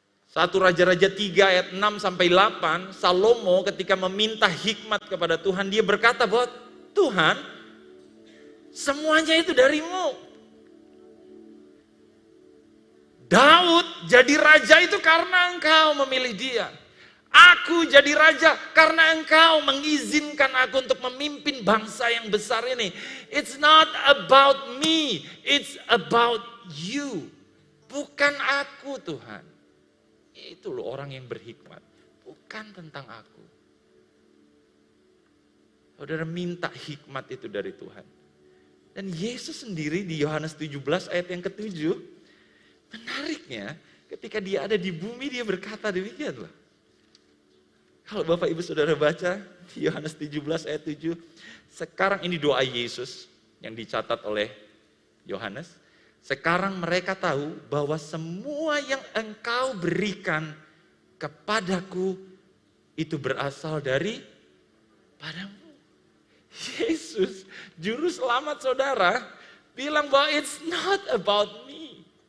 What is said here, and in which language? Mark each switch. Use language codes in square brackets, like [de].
[id] 1 Raja-Raja 3 ayat 6 sampai 8, Salomo ketika meminta hikmat kepada Tuhan, dia berkata bahwa Tuhan, semuanya itu darimu. Daud jadi raja itu karena engkau memilih dia. Aku jadi raja karena engkau mengizinkan aku untuk memimpin bangsa yang besar ini. [en] It's not about me, it's about you. [id] Bukan aku Tuhan. Itu loh orang yang berhikmat. Bukan tentang aku. Saudara minta hikmat itu dari Tuhan. Dan Yesus sendiri di Yohanes 17 ayat yang ke-7, menariknya ketika dia ada di bumi dia berkata demikian loh. Kalau Bapak Ibu Saudara baca di Yohanes 17 ayat 7, sekarang ini doa Yesus yang dicatat oleh Yohanes. Sekarang mereka tahu bahwa semua yang engkau berikan kepadaku itu berasal dari padamu. Yesus, juru selamat saudara, bilang bahwa [en] it's not about me.